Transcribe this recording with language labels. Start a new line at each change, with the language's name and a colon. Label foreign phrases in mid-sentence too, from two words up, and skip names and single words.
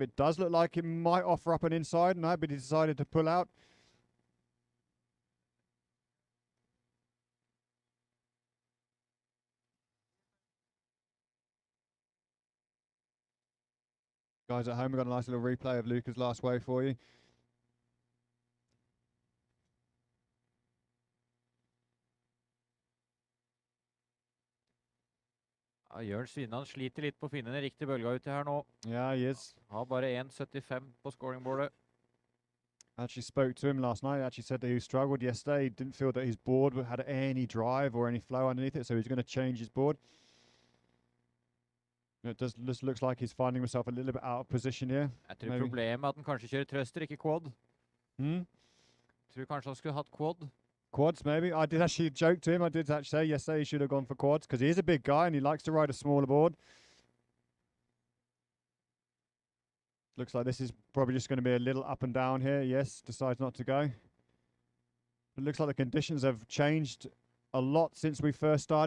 English: It does look like it might offer up an inside, no, but he decided to pull out. Guys at home, we've got a nice little replay of Luca's last wave for you.
Norwegian: Ja, Jørn Svinnan sliter litt på å finne den riktige bølga uti her nå.
English: Yeah, he is.
Norwegian: Har bare 1,75 på scoringboardet.
English: I actually spoke to him last night. He actually said that he struggled yesterday. He didn't feel that his board had any drive or any flow underneath it, so he's going to change his board. It just looks like he's finding himself a little bit out of position here.
Norwegian: Jeg tror problemet er at han kanskje kjører thruster, ikke quad. Hmm? Jeg tror kanskje han skulle hatt quad.
English: Quads, maybe. I did actually joke to him. I did actually say yesterday he should have gone for quads because he is a big guy and he likes to ride a smaller board. Looks like this is probably just going to be a little up and down here. Yes, decides not to go. It looks like the conditions have changed a lot since we first started.